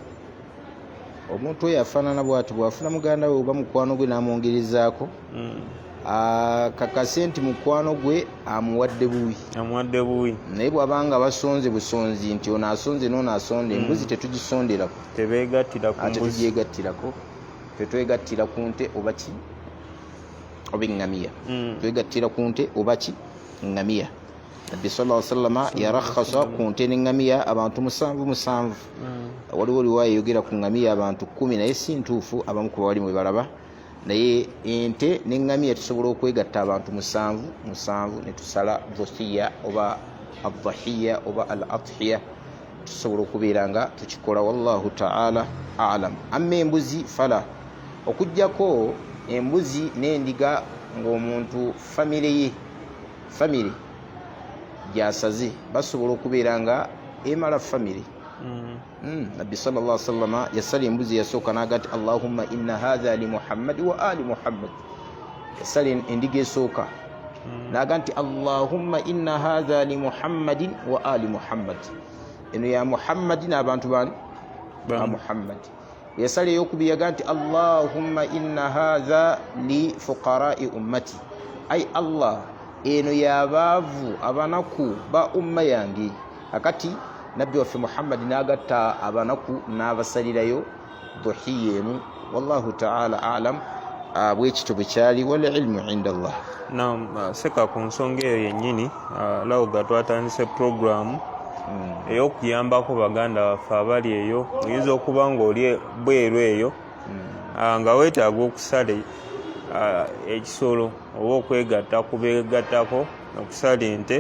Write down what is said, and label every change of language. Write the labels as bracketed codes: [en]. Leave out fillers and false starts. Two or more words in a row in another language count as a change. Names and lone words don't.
[lg] Omuntu oyo afaanana bw'ati bw'afuna muganda we oba mukwano gwe n'amwongerezaako kakase nti mukwano gwe amuwadde buwi naye bw'abanga basonze busonzi nti ono asonze n'ono asonde embuzi tetugisonderako tetugyegattirako twetwegattira ku nte oba ki oba eŋŋamiya twegattira ku nte oba ki eŋŋamiya. Nabbi [ar] صلى الله عليه وسلم [lg] yarakhasa ku nte n'eŋŋamiya abantu 7 waliwo riwaya eyogera ku ŋŋamiya abantu 10 naye si ntuufu abamu kuba bali mwe balaba naye ente n'eŋŋamiya tusobola okwegatta abantu 7 ne tusala dhuhiya oba adhahiya oba al adhiya tusobola okubeera nga tukikola [ar] والله تعالى أعلم. [lg] Amma embuzi fala okujjako embuzi n'endiga ng'omuntu famire gyasaze basobola okubeera nga emala famire. Nabbi [ar] صلى الله عليه وسلم [lg] yasala embuzi yasooka n'aga nti [ar] اللهم إن هذا لمحمد وآل محمد. [lg] Yasala endiga esooka n'aga nti [ar] اللهم إن هذا لمحمد وآل محمد, [lg] eno ya muhammadi n'abantu bani ba muhammad. Yasala eyokubiri yaga nti [ar] اللهم إن هذا لفقراء أمتي, [lg] ay allah eno yabaavu abanaku ba umma yange. Akati nabbi waffe muhammad n'agatta abanaku n'abasalirayo dhuhiya emu [ar] والله تعالى أعلم. [lg] Bwekityo bwe kyali [ar] والعلم عند الله. [lg] Naam, seka ku nsonga eyo yennyini lawuga twatandise programu ey'okuyambako baganda baffe abali eyo. Oyinza okuba ng'oli bweru eyo nga weetaaga okusala ekisolo oba okwegatta kubeegattako okusala ente.